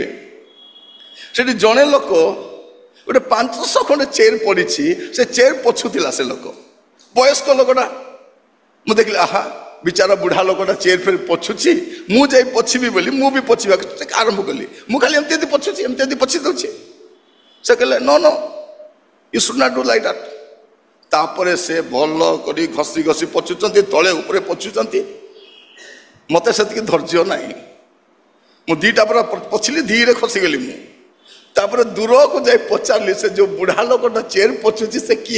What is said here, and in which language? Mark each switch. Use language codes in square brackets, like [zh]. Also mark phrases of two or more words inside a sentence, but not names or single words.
[or] ସେଠି ଜଣେ ଲୋକ ଗୋଟେ 500 ଖଣ୍ଡେ ଚେୟାର ପଡ଼ିଛି, ସେ ଚେୟାର ପଛୁଥିଲା। ସେ ଲୋକ ବୟସ୍କ ଲୋକଟା। ମୁଁ ଦେଖିଲି, ଆହା ବିଚାରା ବୁଢ଼ା ଲୋକଟା ଚେୟାର ଫେର ପଛୁଛି, ମୁଁ ଯାଇ ପଛିବି ବୋଲି ମୁଁ ବି ପଛିବାକୁ ଆରମ୍ଭ କଲି। ମୁଁ ଖାଲି ଏମିତି ପଛୁଛି, ଏମିତି ପଛି ଦେଉଛି। ସେ କହିଲେ, [en] No no you should not do like that. [or] ତାପରେ ସେ ଭଲ କରି ଘଷି ଘଷି ପଛୁଛନ୍ତି, ତଳେ ଉପରେ ପଛୁଛନ୍ତି। ମତେ ସେତିକି ଧୈର୍ଯ୍ୟ ନାହିଁ। ମୁଁ ଦିଟା ପୁରା ପଛିଲି, ଧୀରେ ଖସିଗଲି ମୁଁ। ତାପରେ ଦୂରକୁ ଯାଇ ପଚାରିଲି, ସେ ଯୋଉ ବୁଢ଼ା ଲୋକଟା ଚେୟାର ପଛୁଛି ସେ କିଏ?